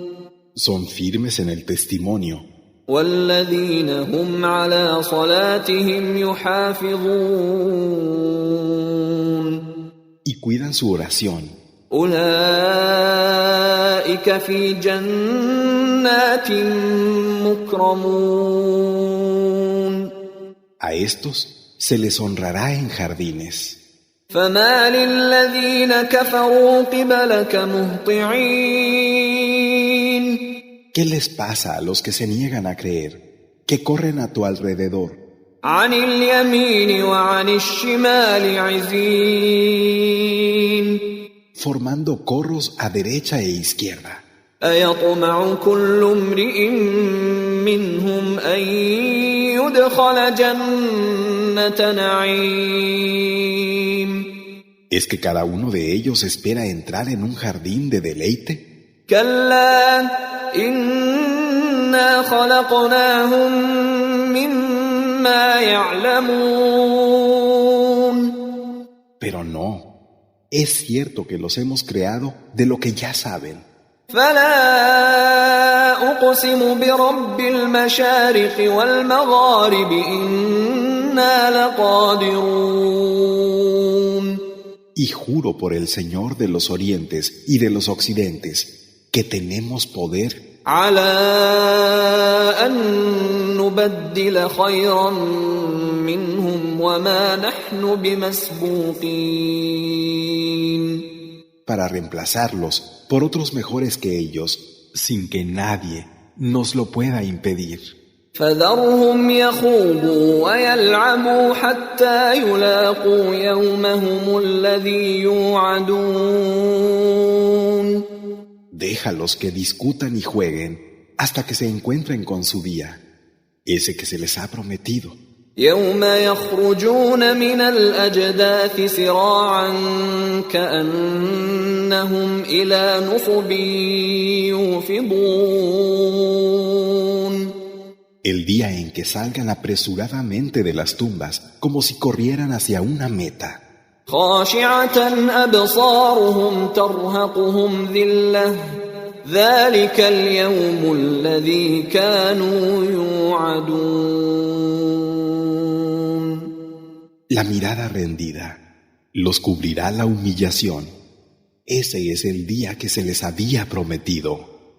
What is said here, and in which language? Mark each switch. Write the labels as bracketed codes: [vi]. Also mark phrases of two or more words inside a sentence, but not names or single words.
[es] Son firmes en el testimonio. [ar] والذين هم على صلاتهم يحافظون. [es] Y cuidan su oración. [ar] أولئك في جنات مكرمون. [es] A estos se les honrará en jardines. [ar] فما للذين كفروا قبلك مهطعين. [es] ¿Qué les pasa a los que se niegan a creer, que corren a tu alrededor? [ar] عن اليمين وعن الشمال عزين. [es] Formando corros a derecha e izquierda. [ar] أيطمع كل امرئ منهم أن يدخل جنة نعيم. [es] ¿Es que cada uno de ellos espera entrar en un jardín de deleite? [ar] كلا إنا خلقناهم مما يعلمون. [es] Pero no, es cierto que los hemos creado de lo que ya saben. [ar] فلا أقسم برب المشارق والمغارب إنا لقادرون. [es] Y juro por el Señor de los orientes y de los occidentes que tenemos poder [ar] على أن نبدل خيرا منهم وما نحن بمسبوقين. [es] para reemplazarlos por otros mejores que ellos, sin que nadie nos lo pueda impedir. [ar] فذرهم يخوضوا ويلعبوا حتى يلاقوا يومهم الذي يوعدون. [es] Déjalos que discutan y jueguen hasta que se encuentren con su día, ese que se les ha prometido. [ar] يوم يخرجون من الأجداث سراعا كأنهم إلى نصب يوفضون. [es] El día en que salgan apresuradamente de las tumbas como si corrieran hacia una meta. [ar] خاشعة أبصارهم ترهقهم ذلة ذلك اليوم الذي كانوا يوعدون. [es] La mirada rendida los cubrirá la humillación. Ese es el día que se les había prometido.